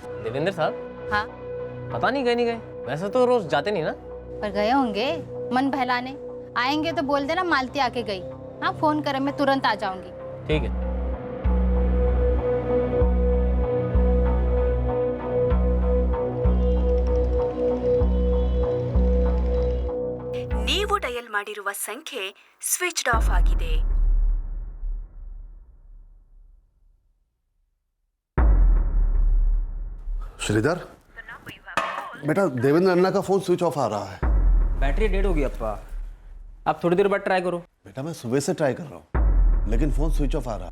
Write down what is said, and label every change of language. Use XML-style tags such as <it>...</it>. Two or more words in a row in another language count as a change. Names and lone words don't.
<hi>देवेंद्र साहब? हाँ। पता नहीं, गए नहीं गए। वैसे तो रोज जाते नहीं ना। पर गए होंगे मन बहलाने। आएंगे तो बोल देना मालती आके गई। हाँ, फोन करे, मैं तुरंत आ जाऊंगी। ठीक है।</hi> <kn>ನೀವು ಡಯಲ್ ಮಾಡಿರುವ ಸಂಖ್ಯೆ</kn> <en>switched off</en> <kn>ಆಗಿದೆ.</kn> <hi>श्रीधर बेटा, देवेंद्र अन्ना का फोन</hi> <en>switch off</en> <hi>आ रहा है।</hi> <en>battery dead</en> <hi>होगी अप्पा, आप थोड़ी देर बाद ट्राई करो। बेटा मैं सुबह से ट्राई कर रहा हूँ लेकिन फोन</hi> <en>switch off</en> <hi>आ रहा है।</hi>